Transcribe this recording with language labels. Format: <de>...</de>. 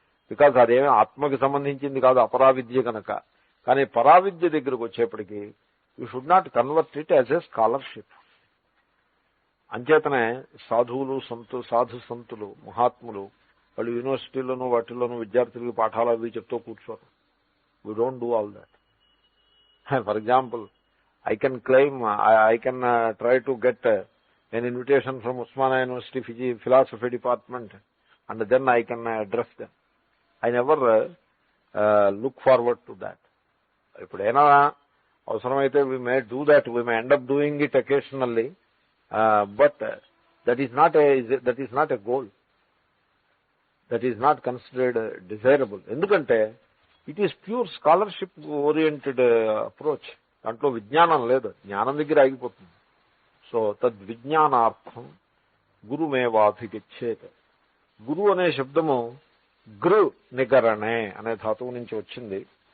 <te>Because అదేమీ ఆత్మకి సంబంధించింది కాదు, అపరావిద్య కనుక. కానీ పరావిద్య దగ్గరకు వచ్చేప్పటికీ</te> <en>You should not convert it as a scholarship.</en> <te>అంచేతనే సాధువులు, సాధు సంతులు, మహాత్ములు వాళ్ళు యూనివర్సిటీల్లోనూ వాటిల్లోనూ విద్యార్థులకి పాఠాలు అవి చెప్తూ కూర్చోరు.</te> <en>We don't do all that. For example, I can claim, I can try to get an invitation from Usmania University Philosophy Department, and then I can address them. I never look forward to that.</en> <te>Ippudaina avasaramaithe</te> <en>we may do that, we may end up doing it occasionally, but that is not a goal. That is not considered desirable. Endukante it is pure scholarship oriented approach.</en> <te>దాంట్లో విజ్ఞానం లేదు, జ్ఞానం దగ్గర ఆగిపోతుంది.</te> <en>so</en> <te>తద్విజ్ఞానార్థం గురుమేవాభిగచ్చేత్. గురు అనే శబ్దము గృ నిగరణే అనే ధాతువు నుంచి వచ్చింది.</te>